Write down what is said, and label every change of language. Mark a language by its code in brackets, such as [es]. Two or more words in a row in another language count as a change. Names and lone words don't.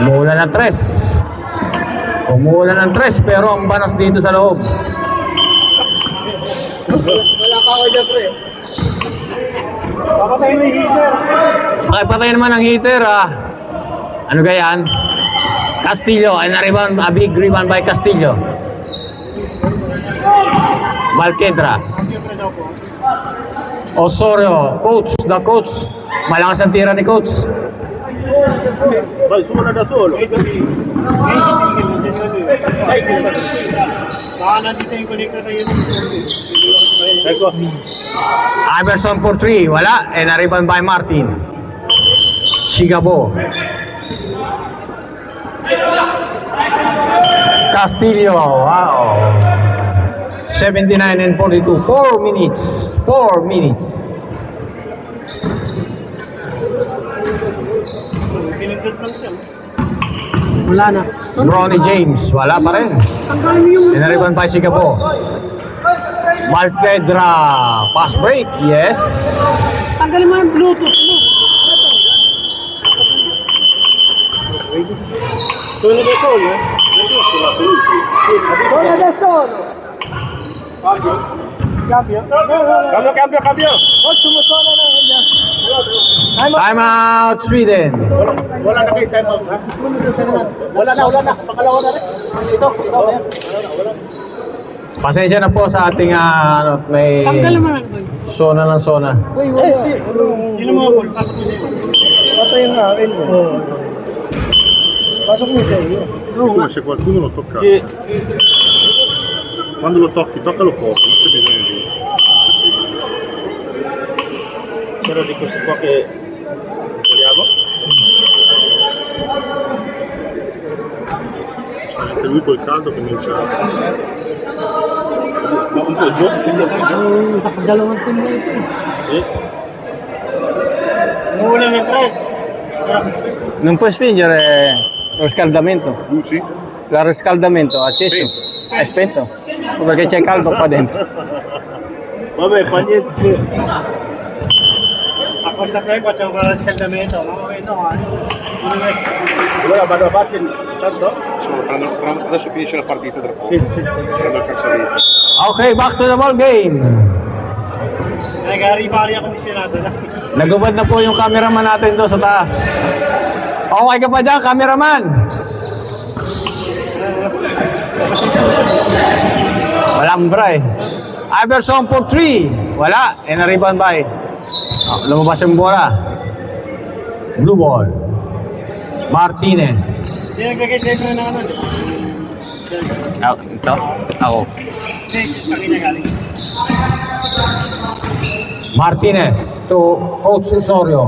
[tl] Umuulan ng 3. Umuulan ng 3 pero ang banas dito sa loob. Wala pa ako dyan, pre. Papatay mo yung heater. Pakipatay naman ang heater Ano gayan? Castillo. Ay na-rebound. [en] A big rebound by Castillo. Balquedra. Osorio, the coach. [tl] Malakas ang tira ni coach. Solo da solo. nandito yung connector na yun. Eko. [en] Iverson for 3. Wala. And a rebound by Martin. Sigabo. Castillo. Wow. 79 and 42. 4 minutes. 4 minutes. [tl] Pinindot lang siya. Wala na. Bronny James. Wala pa rin. [en] And a rebound by Sigabo. Maltedra. Pass break. Yes. [tl] Tanggalin mo yung Bluetooth mo. Solo da solo? Wala na solo. Cambio. Huwag sumusola na ganyan. [en] Time out, Sweden. [tl] Wala na kayo [en] time out, [tl] ha? Wala na. Pangalawa na rin. Ito. Pasensya na po sa ating may Tanggalin mo na. zona ng zona. Uy, wala. Yun ang mga ball. Pasok mo sa'yo. Patay na akin mo. Pasok mo sa iyo. [it] Come se qualcuno lo tocca. Quando lo tocchi, toccalo poco, non c'è bisogno di. C'era di questo qua che vogliamo? C'è anche lui col caldo che non c'è. Ma un po' giù, quindi [tl] Nakadalawang team na ito. Muna ng tres. [it] Non puoi spingere lo riscaldamento. Sì? Il riscaldamento acceso. È spento. Perché c'è caldo qua dentro. Vabbè, fa niente. [tl] Ako sa play, [it] facciamo con il saldamento. Ma ito, allora vado avanti tanto? Adesso finisce la partita tra poco. Sì. Prendo il calciavite. [en] Okay, back to the ball game. [tl] Nag-aribali ako kondisyonato na. Nagubad na po yung cameraman natin doon sa taas. Okay ka pa dyan, cameraman? Walang bra eh. [en] Iverson for 3. Wala. And a rebound by. [tl] Lumabas yung bola. [en] Blue ball. [tl] Martinez. Hindi nagkakasentro na ano. Ito? Ako. Hindi, sa akin na galing. [en] Martinez to Coach Osorio.